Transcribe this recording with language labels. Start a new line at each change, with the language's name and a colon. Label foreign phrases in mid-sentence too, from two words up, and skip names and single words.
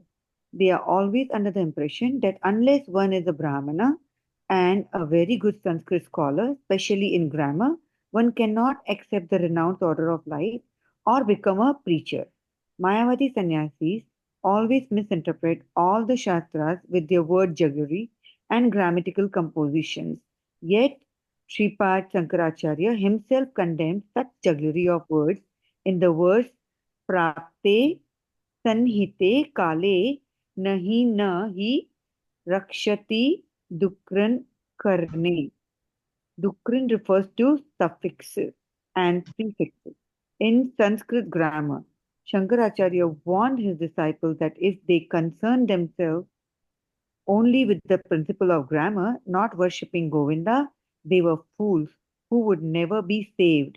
English: They are always under the impression that unless one is a Brahmana and a very good Sanskrit scholar, especially in grammar, one cannot accept the renounced order of life or become a preacher. Mayavadi Sannyasis always misinterpret all the Shastras with their word jugglery and grammatical compositions. Yet, Sripad Shankaracharya himself condemns such jugglery of words in the verse
Sanskrit: प्राप्ते संहिते काले नहि नहि रक्षति डुकृञ् करणे.
English: Dukran refers to suffixes and prefixes. In Sanskrit grammar, Shankaracharya warned his disciples that if they concern themselves only with the principle of grammar, not worshipping Govinda, they were fools who would never be saved.